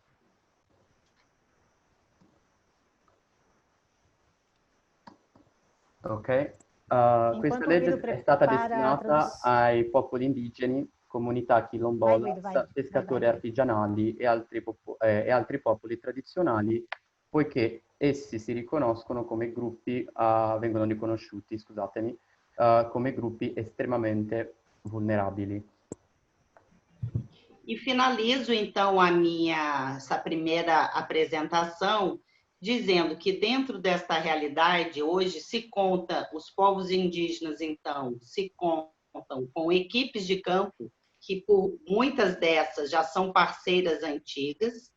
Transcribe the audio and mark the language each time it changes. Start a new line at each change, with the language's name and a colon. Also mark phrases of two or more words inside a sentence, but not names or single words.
Portuguese: Ok? Enquanto
Italian: Questa
Portuguese: o
Italian: legge Guido è stata prepara a destinata ai popoli indigeni, comunità
Portuguese: Vai,
Italian: quilombolas,
Portuguese: Guido, vai.
Italian: pescatori
Portuguese: Vai.
Italian: artigianali e altri popoli tradizionali, poiché essi si riconoscono come gruppi, vengono riconosciuti, scusatemi, come gruppi estremamente vulnerabili.
Portuguese: E finalizo, então, essa primeira apresentação dizendo que dentro desta realidade, hoje se conta, os povos indígenas, então, se contam com equipes de campo, que por muitas dessas já são parceiras antigas.